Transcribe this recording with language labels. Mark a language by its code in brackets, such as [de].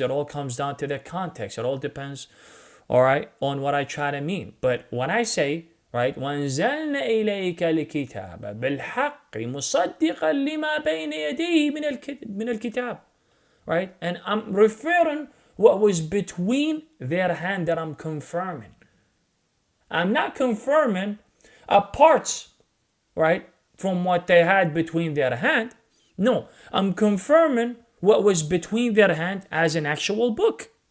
[en] It all comes down to the context. It all depends, all right, on what I try to mean. But when I say, right, [ar] وَأَنزَلْنَا إِلَيْكَ الْكِتَابَ بِالْحَقِّ مُصَدِّقًا لِمَا بَيْنَ يَدَيْهِ من الكتاب, [en] right? And I'm referring what was between their hand that I'm confirming. I'm not confirming parts, right, from what they had between their hand. No, I'm confirming what was between their hand as an actual book.